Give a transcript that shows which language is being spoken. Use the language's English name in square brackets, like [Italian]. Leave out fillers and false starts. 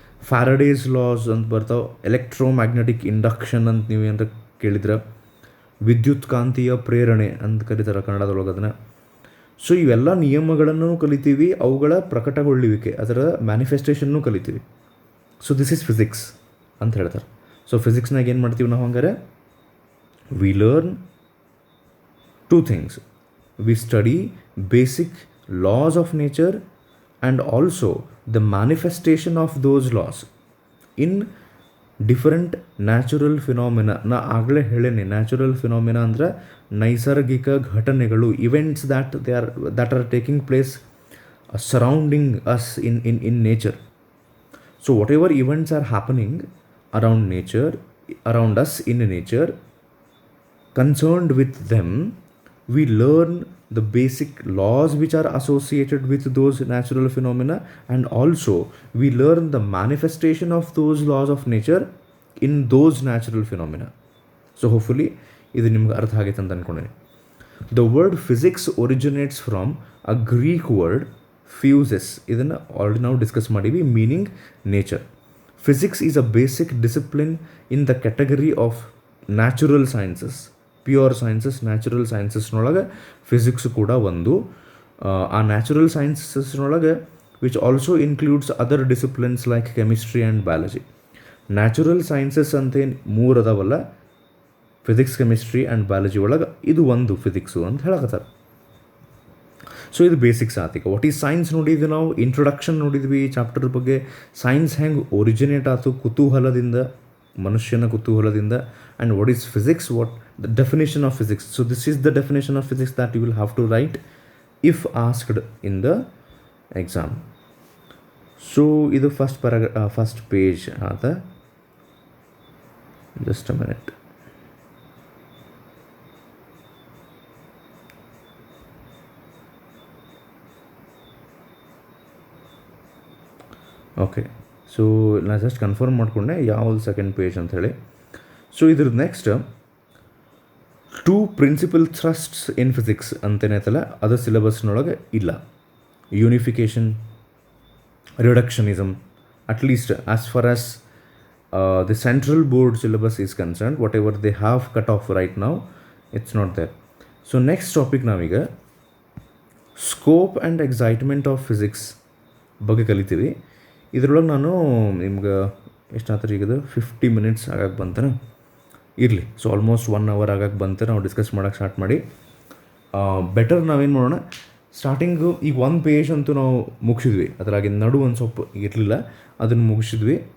[Kannada] Faraday's loss ಅಂತ ಬರ್ತಾವೆ, electromagnetic induction ಅಂತ ನೀವು ಏನಾರ ಕೇಳಿದ್ರೆ, ವಿದ್ಯುತ್ ಕಾಂತೀಯ ಪ್ರೇರಣೆ ಅಂತ ಕರೀತಾರೆ ಕನ್ನಡದೊಳಗೆ ಅದನ್ನು. ಸೊ ಇವೆಲ್ಲ ನಿಯಮಗಳನ್ನು ಕಲಿತೀವಿ, ಅವುಗಳ ಪ್ರಕಟಗೊಳ್ಳುವಿಕೆ, ಅದರ ಮ್ಯಾನಿಫೆಸ್ಟೇಷನ್ನೂ ಕಲಿತೀವಿ. [English] so this is physics [Kannada] ಅಂತ ಹೇಳ್ತಾರೆ. [English] so [Kannada] ಫಿಸಿಕ್ಸ್ನಾಗ ಏನು ಮಾಡ್ತೀವಿ ನಾವು ಹಂಗಾರೆ, [English] We learn 2 things. We study basic laws of nature and also the manifestation of those laws in different natural phenomena. [Kannada] ನಾ ಆಗಲೇ ಹೇಳೇನೆ, [English] natural phenomena [Kannada] ಅಂದರೆ ನೈಸರ್ಗಿಕ ಘಟನೆಗಳು, [English] Events that are taking place surrounding us in nature. So whatever events are happening around nature, around us in nature, concerned with them, we learn the basic laws which are associated with those natural phenomena, and also we learn the manifestation of those laws of nature in those natural phenomena. So hopefully [Kannada] ಇದು ನಿಮ್ಗೆ ಅರ್ಥ ಆಗೈತೆ ಅಂತ ಅಂದ್ಕೊಂಡೇನೆ. [English] The word physics originates from a Greek word physis. [Kannada] ಇದನ್ನು already ನಾವು discuss ಮಾಡೀವಿ, [English] Meaning nature. Physics is a basic discipline in the category of natural sciences. [Kannada] Pure sciences, natural ಸೈನ್ಸಸ್ನೊಳಗೆ physics ಕೂಡ ಒಂದು. ಆ natural ಸೈನ್ಸಸ್ನೊಳಗೆ [English] Which also includes other disciplines like chemistry and biology. [Kannada] Natural sciences ಅಂತೇನು 3 ಅದಾವಲ್ಲ, physics, chemistry and biology ಒಳಗೆ ಇದು ಒಂದು physics ಅಂತ ಹೇಳಕತ್ತಾರೆ. So ಇದು basics ಆತೀಗ. [English] what is science [Kannada] ನೋಡಿದ್ವಿ ನಾವು, ಇಂಟ್ರೊಡಕ್ಷನ್ ನೋಡಿದ್ವಿ ಈ ಚಾಪ್ಟರ್ ಬಗ್ಗೆ. ಸೈನ್ಸ್ ಹೆಂಗೆ ಒರಿಜಿನೇಟ್ ಆಯ್ತು, ಕುತೂಹಲದಿಂದ, ಮನುಷ್ಯನ ಕುತೂಹಲದಿಂದ. [English] And what is physics, what the definition of physics. So this is the definition of physics that you will have to write if asked in the exam. So ಇದು first page ಆದ. Just a minute. [Kannada] Okay, so ನಾನು just confirm ಮಾಡಿಕೊಂಡೆ ಯಾವುದು second page ಅಂತ ಹೇಳಿ. So ಇದ್ರ next 2 [English] principal thrusts in physics [Kannada] ಅಂತೇನೈತಲ್ಲ ಅದು ಸಿಲೆಬಸ್ನೊಳಗೆ ಇಲ್ಲ. [English] Unification, reductionism, at least as far as the central board syllabus is concerned, whatever they have cut off right now, it's not there. So next topic ನಾವೀಗ scope and excitement of physics [Kannada] ಬಗ್ಗೆ ಕಲಿತೀವಿ. ಇದರೊಳಗೆ ನಾನು ನಿಮ್ಗೆ ಎಷ್ಟಾದ್ರೆ ಈಗದು 50 minutes ಆಗಕ್ಕೆ ಬಂತಾನೆ ಇರಲಿ. ಸೊ ಆಲ್ಮೋಸ್ಟ್ 1 hour ಆಗಕ್ಕೆ ಬಂತು ನಾವು ಡಿಸ್ಕಸ್ ಮಾಡೋಕ್ಕೆ ಸ್ಟಾರ್ಟ್ ಮಾಡಿ. ಬೆಟರ್ ನಾವೇನು ಮಾಡೋಣ, ಸ್ಟಾರ್ಟಿಂಗು ಈಗ 1 ಪೇಜ್ ಅಂತೂ ನಾವು ಮುಗಿಸಿದ್ವಿ, ಅದರಾಗಿ ನಡು ಒಂದು ಸ್ವಲ್ಪ ಇರಲಿಲ್ಲ, ಅದನ್ನು ಮುಗಿಸಿದ್ವಿ.